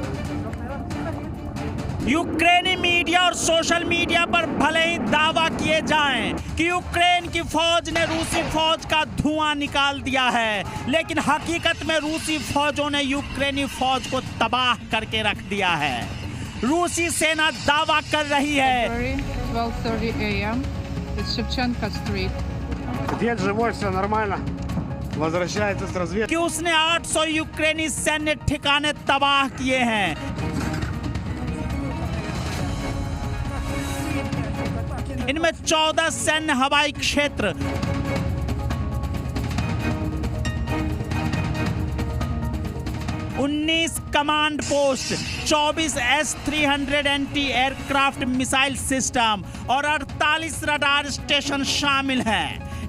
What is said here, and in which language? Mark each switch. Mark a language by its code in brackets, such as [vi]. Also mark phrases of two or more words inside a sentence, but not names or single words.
[hi] यूक्रेनी मीडिया और [en] social media [hi] पर भले ही दावा किए जाएं कि यूक्रेन की फौज ने रूसी फौज का धुआं निकाल दिया है, लेकिन हकीकत में रूसी फौजों ने यूक्रेनी फौज को तबाह करके रख दिया है। रूसी सेना दावा कर रही है [en] 12:30 a.m. with Shevchenko Street. [ru] Дед живой, все нормально. Возвращается с разведки. [hi] कि उसने 800 यूक्रेनी सैन्य ठिकाने तबाह किए हैं। इनमें 14 सैन्य हवाई क्षेत्र, 19 [en] command post, [hi] 24 S-300 [en] anti aircraft missile system [hi] और 48 [en] radar station [hi] शामिल हैं।